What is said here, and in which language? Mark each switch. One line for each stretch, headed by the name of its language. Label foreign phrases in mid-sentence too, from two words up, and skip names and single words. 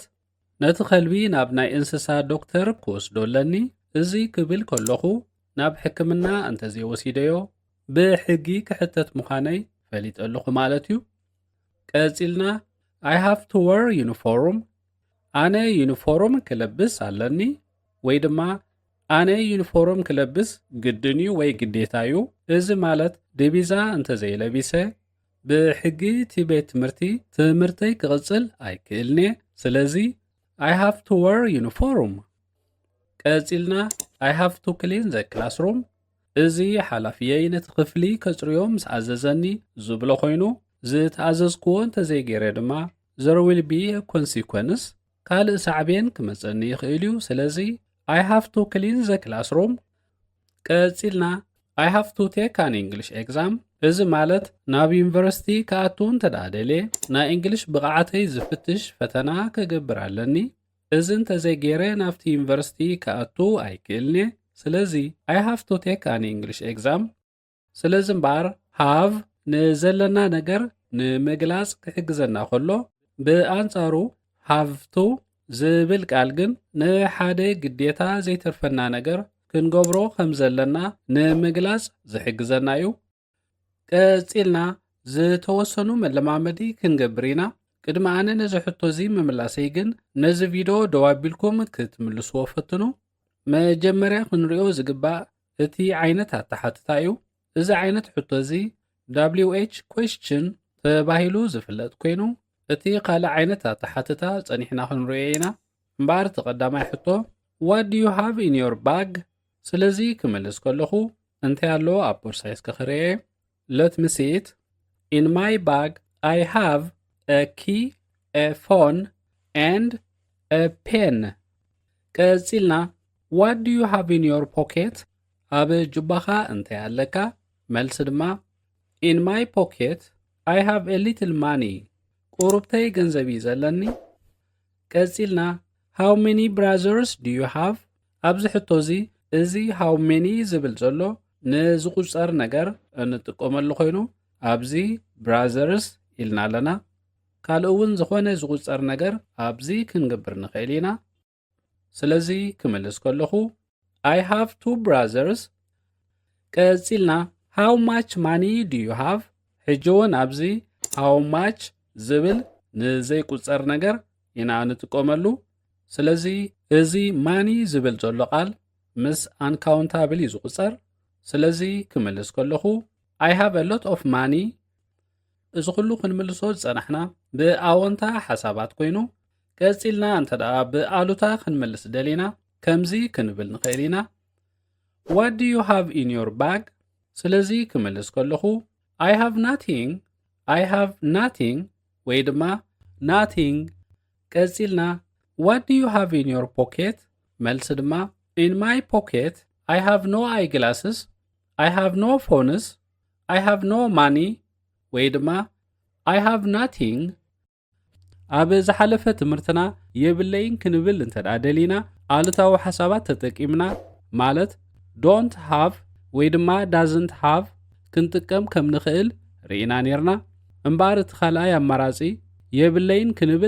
Tigrinya: ነቲ ከልቢ ናብ ናይ እንስሳ ዶክተር ክወስዶለኒ እዚ ክብል ከለኹ ናብ ሕክምና እንተዘይወሲደዮ ብሕጊ ክሕተት ምዃነይ ፈሊጠለኹ ማለት እዩ ቀፂልና
English: I have to wear uniform
Tigrinya: ኣነ ዩኒፎርም ክለብስ ኣለኒ ወይ ድማ ኣነ ዩኒፎርም ክለብስ ግድን እዩ ወይ ግዴታ እዩ እዚ ማለት ዲቢዛ እንተዘይለቢሰ ብሕጊ እቲ ቤት ትምህርተይ ክቕፅል ኣይክእልኒ ስለዚ
English: I have to wear uniform
Tigrinya: ቀፂልና
English: I have to clean the classroom
Tigrinya: እዚ ሓላፊየይ ነቲ ክፍሊ ከጽርዮ ምስ ኣዘዘኒ ዝብሎ ኮይኑ ዝተኣዘዝክዎ እንተዘይገይረ ድማ
English: there will be a consequence
Tigrinya: ካልእ ሳዕቤን ክመፀኒ ይኽእል እዩ ስለዚ I
English: have to clean the classroom
Tigrinya: ቀፂልና
English: I have to take an English exam
Tigrinya: እዚ ማለት ናብ ዩኒቨርሲቲ ከኣቱ እንተደኣ ደልየ ናይ እንግሊሽ ብቕዓተይ ዝፍትሽ ፈተና ከገብር ኣለኒ እዚ እንተዘይገይረ ናብቲ ዩኒቨርሲቲ ከኣቱ ኣይክእልኒ ስለዚ
English: I have to take an English exam
Tigrinya: ስለዚ እምበር have ንዘለና ነገር ንምግላጽ ክሕግዘና ከሎ ብኣንጻሩ
English: have to
Tigrinya: ዝብል ቃል ግን ንሓደ ግዴታ ዘይተርፈና ነገር ክንገብሮ ከም ዘለና ንምግላጽ ዝሕግዘና እዩ ቀፂልና ዝተወሰኑ መለማመዲ ክንገብር ኢና ቅድሚ ኣነ ነዚ ሕቶ እዚ ምምላሰይ ግን ነዚ ቪድዮ ደዋቢልኩም ክትምልስዎ ፈትኑ መጀመርያ ክንሪኦ ዝግባእ እቲ ዓይነት ኣተሓትታ እዩ። እዚ ዓይነት ሕቶ እዚ
English: WH question
Tigrinya: ተባሂሉ ዝፍለጥ ኮይኑ እቲ ካልእ ዓይነት ኣተሓትታ ጸኒሕና ክንሪኦ ኢና። እምበር እቲ ቀዳማይ ሕቶ
English: what do you have in your bag?
Tigrinya: ስለዚ ክመልስ ከለኹ እንታይ ኣለዎ ኣብ ቦርሳይ እስከ ክርአ
English: let me see it. In my bag I have a key, a phone and a pen. ቀፂልና what do you have in your pocket?
Tigrinya: ኣብ ጅባኻ እንታይ ኣለካ? መልሲ ድማ
English: in my pocket I have a little money.
Tigrinya: ቁሩብተይ ገንዘብ እዩ ዘለኒ። ቀፂልና
English: how many brothers do you have?
Tigrinya: ኣብዚ ሕቶ እዚ
English: how many
Tigrinya: ዝብል ዘሎ ንዝቁፀር ነገር እንጥቀመሉ ኮይኑ ኣብዚ brothers ኢልና ኣለና። ካልእ እውን ዝኾነ ዝቁፀር ነገር ኣብዚ ክንገብር ንኽእል ኢና። ስለዚ ክመልስ ከለኹ
English: I have 2 brothers. ቀፂልና how much money do you have?
Tigrinya: ሕጂ እውን ኣብዚ
English: how much
Tigrinya: ዝብል ንዘይቁፀር ነገር ኢና ንጥቀመሉ። ስለዚ እዚ ማኒ ዝብል ዘሎ ቃል ምስ uncountable እዩ ዝቁፀር። ስለዚ ክመልስ ከለኹ
English: I have a lot of money.
Tigrinya: እዚ ኩሉ ክንምልሶ ዝፀናሕና ብኣወንታ ሓሳባት ኮይኑ ቀፂልና እንተደኣ ብኣሉታ ክንመልስ ደሊና ከምዚ ክንብል ንኽእል ኢና
English: what do you have in your bag?
Tigrinya: ስለዚ ክመልስ ከለኹ
English: I have nothing. I have nothing
Tigrinya: ወይ ድማ
English: nothing። ቀፂልና what do you have in your pocket?
Tigrinya: መልሲ ድማ
English: in my pocket I have no eyeglasses. I have no phones. I have no money
Tigrinya: ወይ ድማ
English: I have nothing።
Tigrinya: ኣብ ዝሓለፈ ትምህርትና የብለይን ክንብል እንተደኣ ደሊና ኣሉታዊ ሓሳባት ተጠቂምና ማለት don't have ወይ ድማ
English: doesn't have
Tigrinya: ክንጥቀም ከም ንኽእል ርኢና ነርና። እምበር እቲ ካልኣይ ኣማራፂ የብለይን ክንብል